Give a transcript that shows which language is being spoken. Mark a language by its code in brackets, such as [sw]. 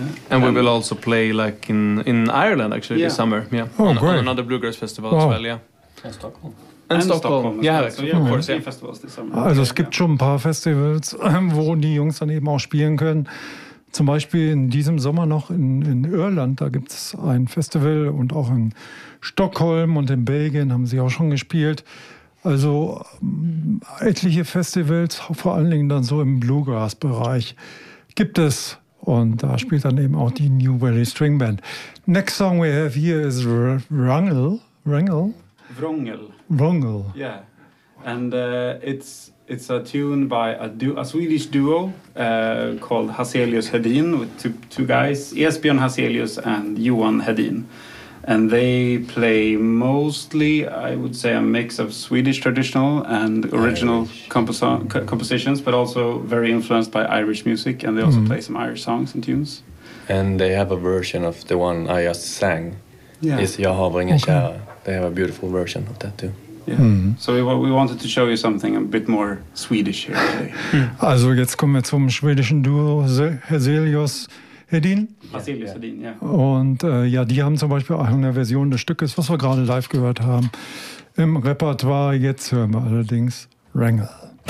[en] And we will also play like in Ireland actually this summer. Great. On another bluegrass festival as well. And Stockholm. [de] Also es gibt schon ein paar Festivals, wo die Jungs dann eben auch spielen können. Zum Beispiel in diesem Sommer noch in Irland, da gibt es ein Festival, und auch in Stockholm und in Belgien haben sie auch schon gespielt. Also etliche Festivals, vor allen Dingen dann so im Bluegrass-Bereich, gibt es. Und da spielt dann eben auch die New Valley String Band. [en] Next song we have here is Wrangel. Yeah, and It's a tune by a Swedish duo called Hazelius Hedin, with two guys, Esbjörn Hazelius and Johan Hedin. And they play mostly, I would say, a mix of Swedish traditional and original compositions, but also very influenced by Irish music, and they also play some Irish songs and tunes. And they have a version of the one I just sang. Yeah. It's Jag har ingen kära. They have a beautiful version of that too. Yeah. Mm. So we wanted to show you something a bit more Swedish here today. [de] Also jetzt kommen wir zum schwedischen Duo Hazelius Hedin. Und die haben zum Beispiel auch eine Version des Stückes, was wir gerade live gehört haben, im Repertoire. Jetzt hören wir allerdings Wrangel.